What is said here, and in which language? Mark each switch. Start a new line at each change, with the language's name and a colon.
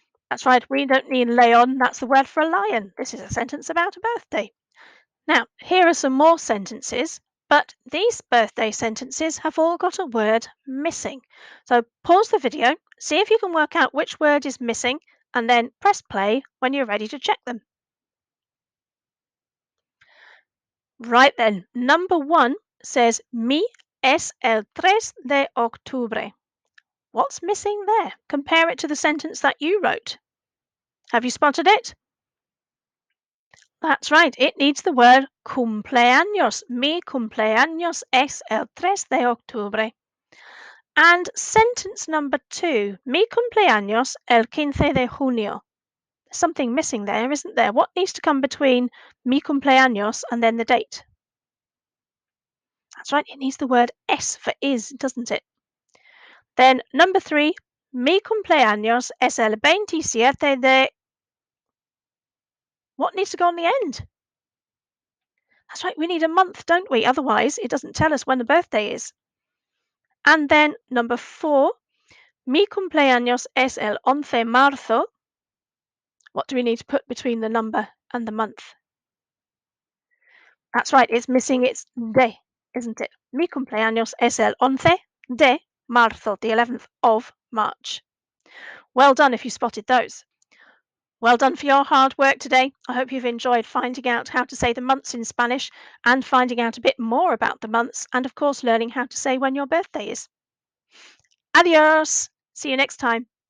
English: That's right, we don't need leon. That's the word for a lion. This is a sentence about a birthday. Now, here are some more sentences, but these birthday sentences have all got a word missing. So pause the video, see if you can work out which word is missing, and then press play when you're ready to check them. Right then, number one says
Spanish: Mi es el 3 de octubre.
English: What's missing there? Compare it to the sentence that you wrote. Have you spotted it? That's right, it needs the word cumpleaños.
Spanish: Mi cumpleaños es el 3 de octubre.
English: And sentence number two,
Spanish: mi cumpleaños el 15 de junio.
English: There's something missing there, isn't there? What needs to come between mi cumpleaños and then the date? That's right, it needs the word es for is, doesn't it? Then number three,
Spanish: mi cumpleaños es el 27 de...
English: What needs to go on the end? That's right, we need a month, don't we? Otherwise, it doesn't tell us when the birthday is. And then number four,
Spanish: mi cumpleaños es el 11 marzo.
English: What do we need to put between the number and the month? That's right, it's missing its de, isn't it?
Spanish: Mi cumpleaños es el 11 de marzo,
English: the 11th of March. Well done if you spotted those. Well done for your hard work today. I hope you've enjoyed finding out how to say the months in Spanish and finding out a bit more about the months and, of course, learning how to say when your birthday is. Adios! See you next time.